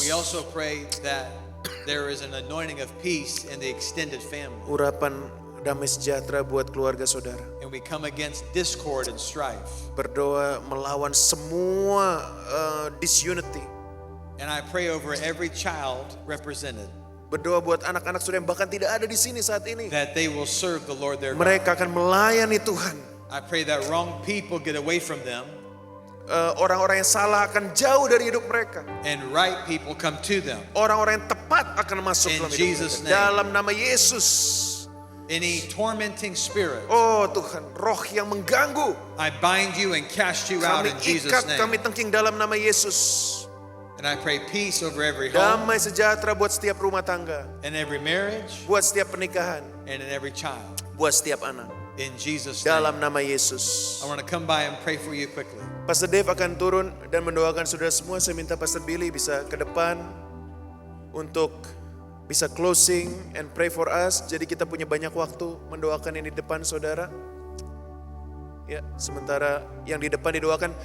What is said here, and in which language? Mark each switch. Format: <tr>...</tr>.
<en>We also pray that there is an anointing of peace in the extended family.</en> <id>Urapan damai sejahtera buat keluarga saudara.</id> <en>And we come against discord and strife.</en> <id>Berdoa melawan semua disunity.</id> <en>And I pray over every child represented</en> <id>Berdoa buat anak-anak saudara yang bahkan tidak ada di sini saat ini.</id> <en>that they will serve the Lord their God.</en> <id>Mereka akan melayani Tuhan.</id> <en>I pray that wrong people get away from them</en> <id>Orang-orang yang salah akan jauh dari hidup mereka.</id> <en>and right people come to them.</en> <id>Orang-orang yang tepat akan masuk</id> <en>In</en> <id>dalam hidup</id> <en>Jesus'</en> <id>mereka.</id> <en>name.</en> <id>Dalam nama Yesus.</id> <en>Any tormenting spirit,</en> <id>Oh Tuhan, roh yang mengganggu.</id> <en>I bind you and cast you out</en> <id>Kami</id> <en>in Jesus'</en> <id>ikat,</id> <en>name.</en> <id>kami tengking dalam nama Yesus.</id> <en>And I pray peace over every home</en> <id>Damai sejahtera buat setiap rumah tangga.</id> <en>and every marriage</en> <id>Buat setiap pernikahan.</id> <en>and in every child.</en> <id>Buat setiap anak.</id> <en>In Jesus' name.</en> <id>Dalam nama Yesus.</id> <en>I want to come by and pray for you quickly.</en> <id>Pastor Dave akan turun dan mendoakan saudara semua. Saya minta Pastor Billy bisa ke depan untuk bisa</id> <en>closing and pray for us.</en> <id>Jadi kita punya banyak waktu mendoakan yang di depan saudara. Ya, sementara yang di depan didoakan.</id>